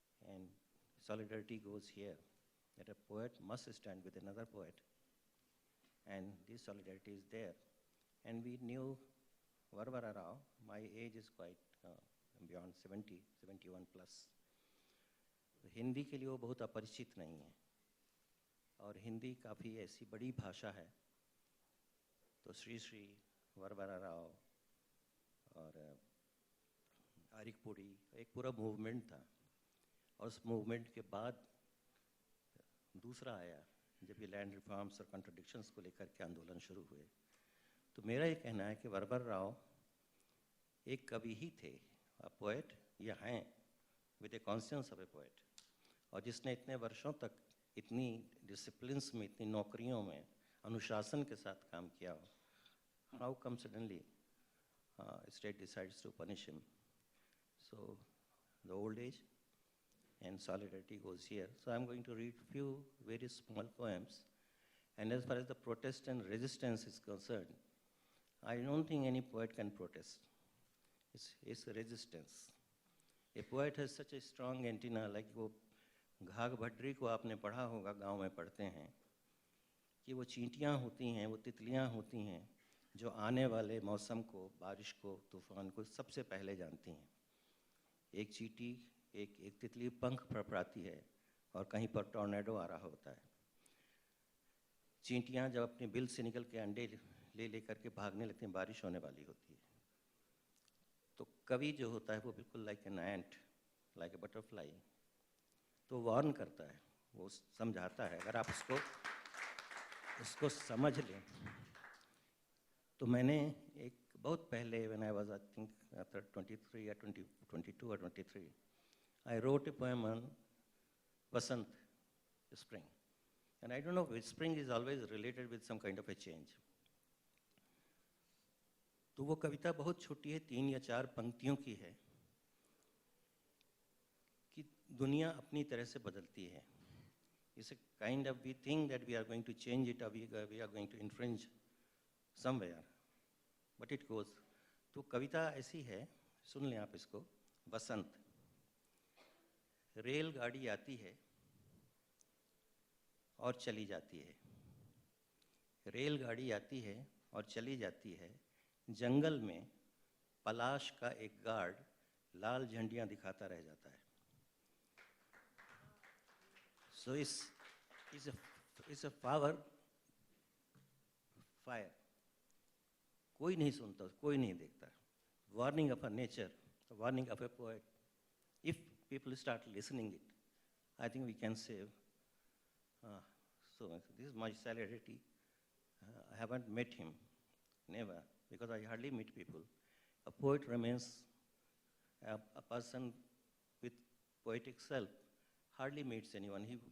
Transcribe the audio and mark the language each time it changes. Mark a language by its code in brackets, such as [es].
[en] And solidarity goes here, that a poet must stand with another poet. And this solidarity is there. And we knew Varavara Rao. My age is quite beyond 70, 71 plus. [hi] तो हिंदी के लिए वो बहुत अपरिचित नहीं है और हिंदी काफ़ी ऐसी बड़ी भाषा है। तो श्री श्री वरवरा राव और आरिकपुड़ी एक पूरा मूवमेंट था और उस मूवमेंट के बाद दूसरा आया जब ये लैंड रिफॉर्म्स और कॉन्ट्रडिक्शंस को लेकर के आंदोलन शुरू हुए। तो मेरा ये कहना है कि वरवरा राव एक कवि ही थे, [en] a poet, [hi] या हैं [en] with a conscience of a poet, [hi] और जिसने इतने वर्षों तक इतनी डिसिप्लिन्स में, इतनी नौकरियों में अनुशासन के साथ काम किया हो. [en] How come suddenly state decides to punish him? So the old age and solidarity goes here. So I'm going to read few very small poems. And as far as the protest and resistance is concerned, I don't think any poet can protest. It's a resistance. A poet has such a strong antenna, like [hi] वो घाघ भड्री को आपने पढ़ा होगा, गांव में पढ़ते हैं कि वो चींटियाँ होती हैं, वो तितलियाँ होती हैं, जो आने वाले मौसम को, बारिश को, तूफान को सबसे पहले जानती हैं। एक चींटी, एक तितली पंख फड़फड़ाती है और कहीं पर टॉर्नेडो आ रहा होता है। चींटियां जब अपने बिल से निकल के अंडे ले लेकर के भागने लगती हैं, बारिश होने वाली होती है। तो कवि जो होता है वो बिल्कुल [en] like an ant, like a butterfly, [hi] तो वार्न करता है, वो समझाता है। अगर आप उसको समझ लें तो मैंने एक बहुत पहले, [en] When I was I think 23 या 22 or 23, I wrote a poem on Vasant, spring. And I don't know, spring is always related with some kind of a change. [hi] तो वो कविता बहुत छोटी है, 3 या 4 पंक्तियों की है कि दुनिया अपनी तरह से बदलती है. [en] It's a kind of, we think that we are going to change it or we are going to infringe somewhere, but it goes. [hi] तो कविता ऐसी है, सुन लें आप इसको. बसंत. रेलगाड़ी आती है और चली जाती है. रेलगाड़ी आती है और चली जाती है. जंगल में पलाश का एक गार्ड लाल झंडियां दिखाता रह जाता है. [en] So it's a power fire. [hi] कोई नहीं सुनता, कोई नहीं देखता. [en] Warning of a nature, warning of a poet. If people start listening it, I think we can save. So this is my celebrity. I haven't met him, never, because I hardly meet people. A poet remains a person with poetic self. Hardly meets anyone.